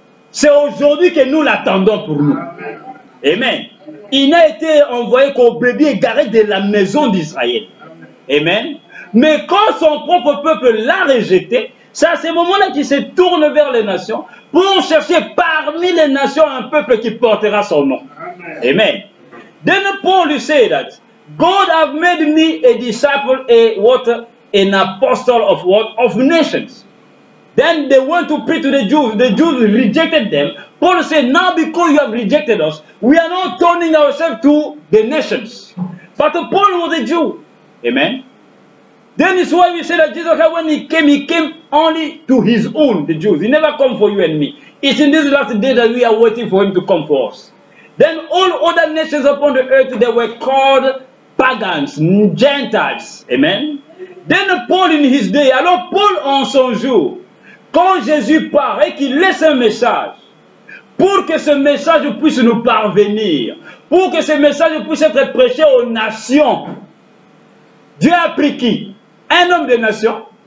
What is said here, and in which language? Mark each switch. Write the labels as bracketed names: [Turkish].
[French] C'est aujourd'hui que nous l'attendons pour nous. Amen. Il n'a été envoyé qu'au bébé égaré de la maison d'Israël. Amen. Mais quand son propre peuple l'a rejeté, c'est à ce moment-là qu'il se tourne vers les nations pour chercher parmi les nations un peuple qui portera son nom. Amen. [English] Then Paul said that God have made me a disciple, an apostle of what? Of nations. Then they went to preach to the Jews. The Jews rejected them. Paul said, now because you have rejected us, we are not turning ourselves to the nations. But Paul was a Jew. Amen. Then it's why we say that Jesus, when he came only to his own, the Jews. He never come for you and me. It's in this last day that we are waiting for him to come for us. Then all other nations upon the earth, they were called pagans, Gentiles. Amen. Then Paul in his day, [French] alors Paul en son jour, quand Jésus part et qu'il laisse un message, pour que ce message puisse nous parvenir, pour que ce message puisse être prêché aux nations, Dieu a pris qui? Un homme de nation.